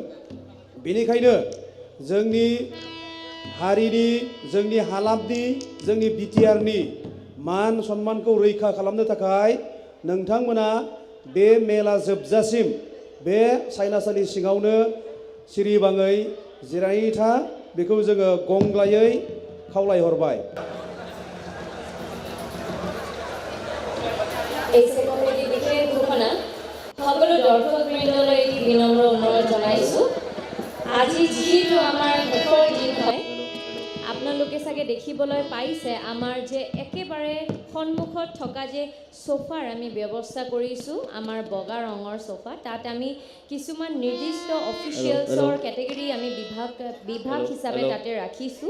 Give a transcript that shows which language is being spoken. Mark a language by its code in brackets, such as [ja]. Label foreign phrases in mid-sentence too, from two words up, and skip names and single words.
[brx] बेनिखायनो जोंनि हारिनि जोंनि हालामनि जोंनि बिटिआरनि मान सन्मानखौ रैखा खालामनो थाखाय नोंथांमोना बे मेला जोबजासिम बे सायनासालि सिङावनो सिरिबाङै जिरायनानै था बेखौ जोङो गंग्लायै खावलायहरबाय। [as] সকলো দৰ্শকবৃন্দলৈ বিনম্ৰ অনুৰোধ জনাইছোঁ। আজি যিহেতু আমাৰ শেষৰ দিন হয়, আপোনালোকে চাগে দেখিবলৈ পাইছে আমাৰ যে একেবাৰে সন্মুখত থকা যে সোফাৰ আমি ব্যৱস্থা কৰিছোঁ, আমাৰ বগা ৰঙৰ সোফা, তাত আমি কিছুমান নিৰ্দিষ্ট অফিচিয়েলছৰ কেটেগৰী আমি বিভাগ হিচাপে তাতে ৰাখিছোঁ।